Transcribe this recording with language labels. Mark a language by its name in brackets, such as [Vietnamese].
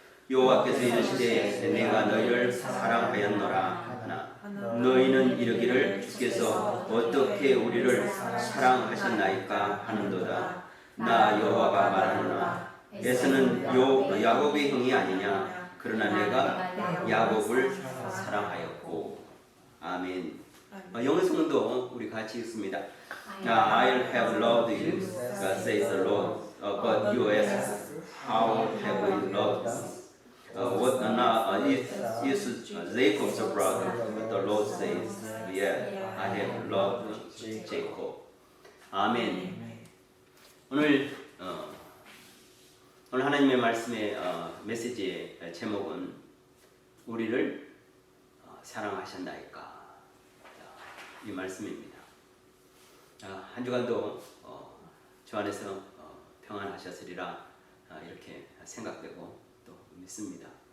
[Korean] 여호와께서 이르시되 내가 너희를 사랑하였노라 하나 너희는 이르기를 주께서 어떻게 우리를 사랑하셨나이까 하는도다. 나 여호와가 말하노라 에서는 야곱의 형이 아니냐. 그러나 내가 야곱을 사랑하였고. 아멘. 영어 성도 우리 같이 읽습니다. [English] I have loved you, says the Lord, but you ask, how have we loved us? What is Jacob's brother? But the Lord says, yeah, I have loved Jacob. [Korean] 아멘. 오늘 하나님의 말씀의 메시지의 제목은 우리를 사랑하셨나이까 이 말씀입니다. 한 주간도 주 안에서 평안하셨으리라 이렇게 생각되고 또 믿습니다.